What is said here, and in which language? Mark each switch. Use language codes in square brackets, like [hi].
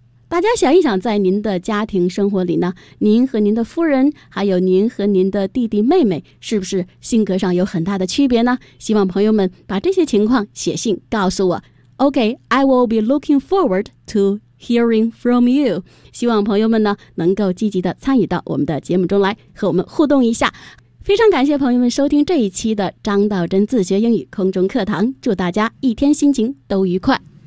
[zh] 大家想一想在您的家庭生活里呢您和您的夫人还有您和您的弟弟妹妹是不是性格上有很大的区别呢希望朋友们把这些情况写信告诉我。 [en] OK, I will be looking forward to hearing from you. [zh] 希望朋友们呢能够积极地参与到我们的节目中来和我们互动一下。非常感谢朋友们收听这一期的张道真自学英语空中课堂祝大家一天心情都愉快。